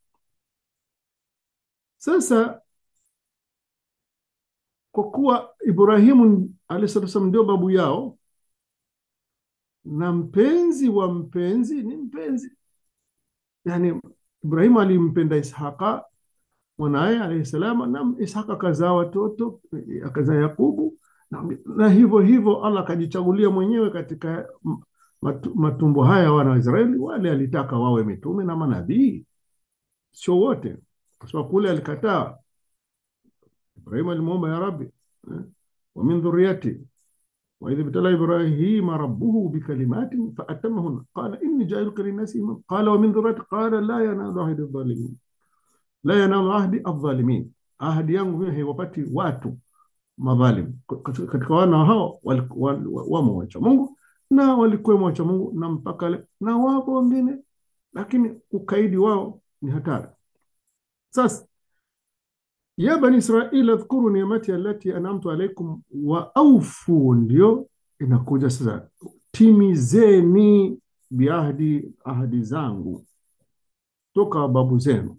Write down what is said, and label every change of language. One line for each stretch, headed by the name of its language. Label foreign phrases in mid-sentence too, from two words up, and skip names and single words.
Swahili: Sasa kwa kuwa Ibrahimu
Arabic: عليه السلام
Swahili: ndio babu yao, na mpenzi wa mpenzi ni mpenzi, yani Ibrahimu alimpenda Ishaqa mwanae
Arabic: عليه السلام,
Swahili: na Ishaqa akazaa watoto, akazaa Yakubu, na hivyo Allah akajichagulia mwenyewe katika matumbo haya wana wa Israeli. Wale alitaka wawe mitume na manabii, sio wote, kwa sababu kule alikataa. Ibrahim alimuomba,
Arabic: يا رب، ومن ذريتي وإذ ابتلى إبراهيم ربه بكلمات فأتمهن قال إني جاعلك للناس إماما قال ومن ذريتي قال لا ينال عهدي الظالمين، لا ينال عهدي الظالمين,
Swahili: ahadi yangu mimi haiwapati watu madhalim. Katika wana hao wamo wacha Mungu na walikuwa wacha Mungu na mpaka na wapo wengine, lakini ukaidi wao ni hatari. Sasa
Arabic: يا بني إسرائيل اذكروا نعمتي التي أنعمت عليكم وأوفوا,
Swahili: ndio inakuja sasa, timizeni biahdi, ahadi zangu toka babu zenu.